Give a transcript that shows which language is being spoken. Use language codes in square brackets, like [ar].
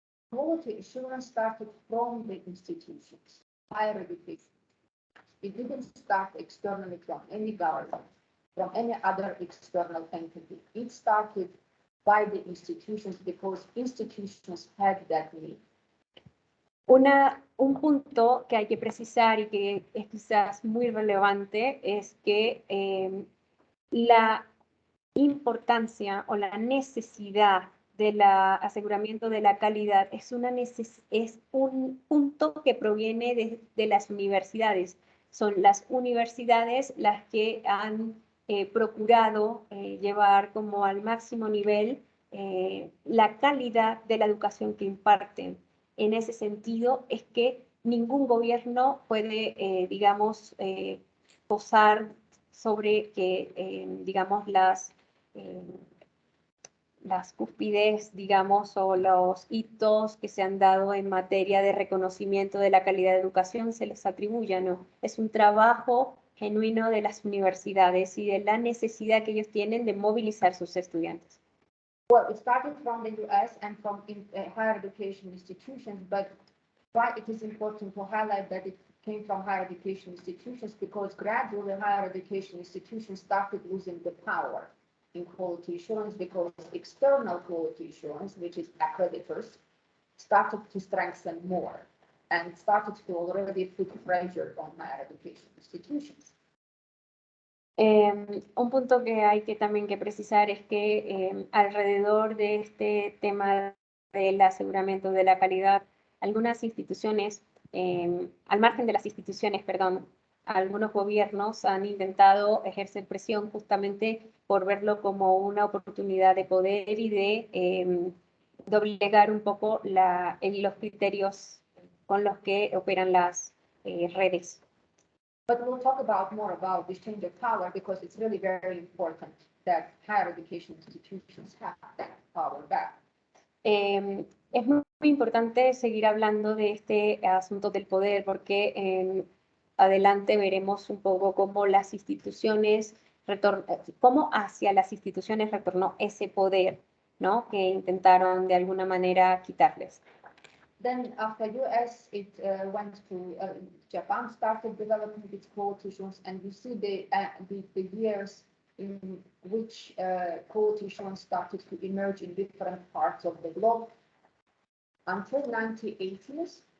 [en] Quality assurance started from the institutions, higher education. It didn't start externally from any government, from any other external entity. It started by the institutions because institutions had that need. [es] Un punto que hay que precisar y que es quizás muy relevante es que la importancia o la necesidad del aseguramiento de la calidad es un punto que proviene de las universidades. Son las universidades las que han procurado llevar como al máximo nivel la calidad de la educación que imparten. En ese sentido es que ningún gobierno puede, digamos, posar sobre que, digamos, las cúspides, digamos, o los hitos que se han dado en materia de reconocimiento de la calidad de educación se les atribuya, ¿no? Es un trabajo genuino de las universidades y de la necesidad que ellos tienen de movilizar sus estudiantes. [en] Well, it started from the US and from higher education institutions, but why it is important to highlight that it came from higher education institutions, because gradually higher education institutions started losing the power in quality assurance, because external quality assurance, which is accreditors, started to strengthen more and started to already put pressure on higher education institutions. [es] Un punto que hay que también que precisar es que alrededor de este tema del aseguramiento de la calidad, algunas instituciones, al margen de las instituciones, perdón, algunos gobiernos han intentado ejercer presión justamente por verlo como una oportunidad de poder y de doblegar un poco los criterios con los que operan las redes. [en] But we'll talk more about this change of power, because it's really very important that higher education institutions have that power back. [es] Es muy importante seguir hablando de este asunto del poder, porque adelante veremos un poco cómo las instituciones cómo hacia las instituciones retornó ese poder, ¿no? Que intentaron de alguna manera quitarles. [en] Then after US, it went to Japan, started developing its quality assurance, and you see the years in which quality assurance started to emerge in different parts of the globe until 1980s.